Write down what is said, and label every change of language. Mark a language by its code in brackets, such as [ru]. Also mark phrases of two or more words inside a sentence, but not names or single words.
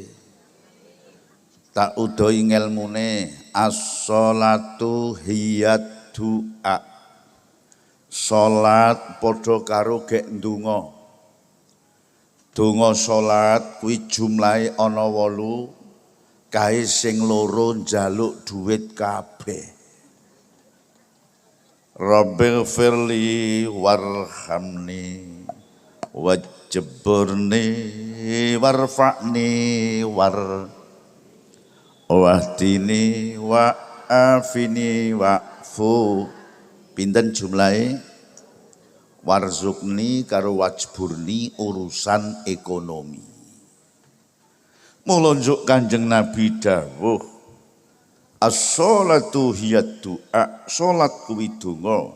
[jv] Tak udahi ngelmune [ar] الصلاة هي الدعاء. [jv] Salat padha karo gek ndonga. Donga salat kuwi jumlahe ana 8, kae sing loro njaluk dhuwit kabeh. [ar] رب اغفر لي وارحمني واجبرني وارفعني واهدني وعافني واعف. [jv] Pinten jumlahe? Warzukni karo wajburni urusan ekonomi. Mula njuk Kanjeng Nabi dawuh [ar] الصلاة هي الدعاء. [jv] Salat kuwi donga.